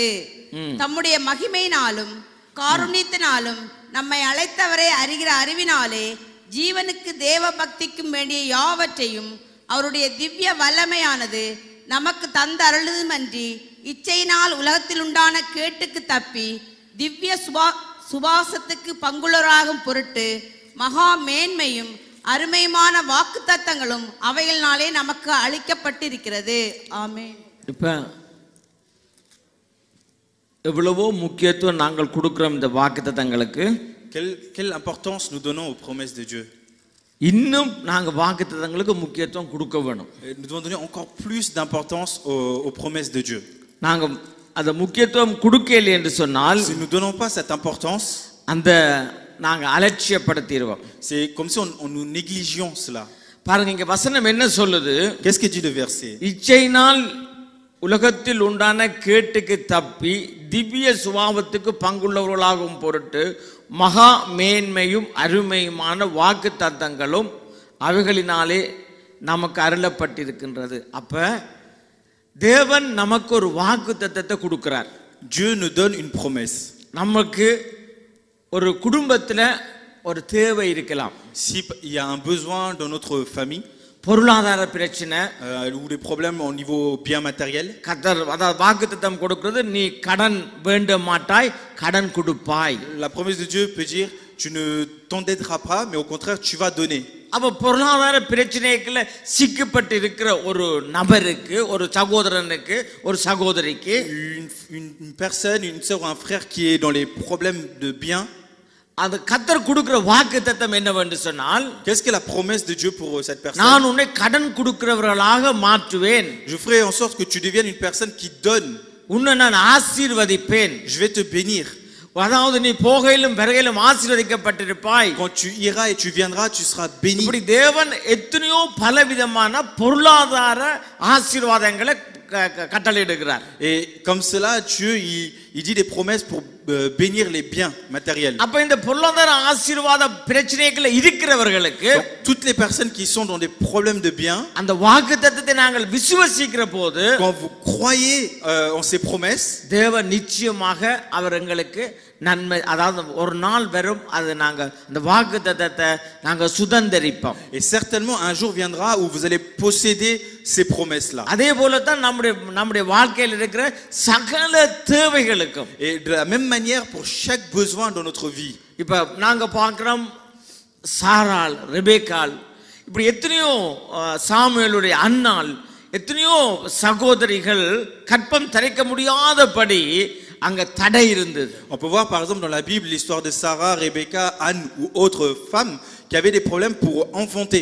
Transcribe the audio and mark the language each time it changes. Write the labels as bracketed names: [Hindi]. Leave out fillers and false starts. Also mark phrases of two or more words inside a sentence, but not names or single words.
[Tamil] தம்முடைய மகிமையினாலும் காருண்யத்தினாலும் நம்மை அழைத்தவரை அறிகிற அறிவினாலே ஜீவனுக்கு தேவ பக்திக்கும் வேண்டிய யாவற்றையும் அவருடைய திவ்ய வல்லமையானது நமக்கு தந்த அருளுமன்றி இச்சையினால் உலகத்தில் உண்டான கேட்டுக்கு தப்பி திவ்ய சுபாசத்துக்கு பங்குள்ளராகும் பொருட்டு மகா மேன்மையும் அருமையான வாக்குத்தத்தங்களும் அவைகளினாலே நமக்கு அளிக்கப்பட்டிருக்கிறது. ஆமென். இப்ப எவ்வளவோ முக்கியத்துவம் நாங்கள் கொடுக்கிறோம் இந்த வாக்குத்தத்தங்களுக்கு. [French] Quelle importance nous donnons aux promesses de Dieu? [Tamil] இன்னும் நாங்க வாக்குத்தத்தங்களுக்கு முக்கியத்துவம் கொடுக்க வேணும். [French] Nous devons donner encore plus d'importance aux promesses de Dieu. [Tamil] நாங்க அந்த முக்கியத்துவம் கொடுக்கல என்று சொன்னால், [French] Si nous ne donnons pas cette importance, [Tamil] அந்த நாங்க அலட்சியப்படுத்திடுவோம். [French] c'est comme si on nous négligions cela. [Tamil] பாருங்க, இங்க வசனம் என்ன சொல்லுது? [French] Qu'est-ce que dit le verset? [Tamil] இச்சையினால் உலகத்தில் உண்டான கேட்டுக்கு தப்பி திவ்ய சுபாவத்துக்கு பங்குள்ளவர்களாகும் பொருட்டு மகா மேன்மையும் அருமையுமான வாக்கு தத்தங்களும் அவைகளினாலே நமக்கு அருளப்பட்டிருக்கின்றது. அப்ப தேவன் நமக்கு ஒரு வாக்கு தத்தத்தை கொடுக்கிறார். [French] Dieu nous donne une promesse. [Tamil] நமக்கு ஒரு குடும்பத்துல ஒரு தேவை இருக்கலாம். [French] Si il y a un besoin dans notre famille, [Tamil] பொருளாதார பிரச்சனை, [French] ou des problèmes au niveau bien matériel, [Tamil] கர்த்தர் அதாவது வாக்குத்தத்தம் கொடுக்கிறது, நீ கடன் வேண்ட மாட்டாய், கடன் கொடுப்பாய். [French] la promesse de Dieu peut dire tu ne t'endetteras pas, mais au contraire tu vas donner. [Tamil] அப்ப பொருளாதார பிரச்சனைக்குள்ள சிக்கப்பட்டு இருக்கிற ஒரு நபருக்கு, ஒரு சகோதரனுக்கு, ஒரு சகோதரிக்கு, [French] une personne, une sœur ou un frère qui est dans les problèmes de bien, [Tamil] அது கர்த்தர் கொடுக்கிற வாக்குத்தத்தம் என்னவென்று சொன்னால், [French] qu'est-ce que la promesse de Dieu pour cette personne? [Tamil] நான் உன்னை கடன் கொடுக்கிறவர்களாக மாற்றுவேன், [French] Je ferai en sorte que tu deviennes une personne qui donne, [Tamil] உன்னை நான் ஆசீர்வதிப்பேன், [French] je vais te bénir. [Tamil] அதாவது நீ போகையிலும் வருகையிலும் ஆசீர்வதிக்கப்பட்டிருப்பாய். [French] Quand tu iras et tu viendras, tu seras béni. [Tamil] இப்படி தேவன் எத்தனையோ பலவிதமான பொருளாதார ஆசீர்வாதங்களை கட்டளையிடுகிறார். [French] Et comme cela, Dieu il dit des promesses pour bénir les biens matériels. [Tamil] அப்ப இந்த பொருளாதார ஆசீர்வாத பிரச்சனைகளை இருக்கிறவர்களுக்கு, [French] Donc, toutes les personnes qui sont dans des problèmes de biens, [Tamil] அந்த வாக்குத்தத்தத்தை நாங்கள் விசுவாசிக்கிற போது, [French] quand vous croyez en ces promesses, [Tamil] தேவன் நிச்சயமாக அவர் எங்களுக்கு நன்மை, அதாவது ஒரு நாள் வரும், அது நாங்க அந்த வாக்குத்தத்தத்தை நாங்க சுதந்திரிப்போம். [French] et certainement un jour viendra où vous allez posséder ces promesses là. [Tamil] அதே போல தான் நம்முடைய வாழ்க்கையில் இருக்கிற சகல தேவைகளுக்கும். [French] Et de la même manière pour chaque besoin dans notre vie. [Tamil] இப்ப நாங்க பார்க்கிறோம், சாராள், ரெபேக்காள், இப்படி எத்தனையோ சாமுவேலுடைய அன்னாள், எத்தனையோ சகோதரிகள் கற்பம் தரிக்க முடியாதபடி அங்க தடை இருந்தது. [French] On peut voir par exemple dans la Bible l'histoire de Sarah, Rebecca, Anne ou autres femmes qui avaient des problèmes pour enfanter.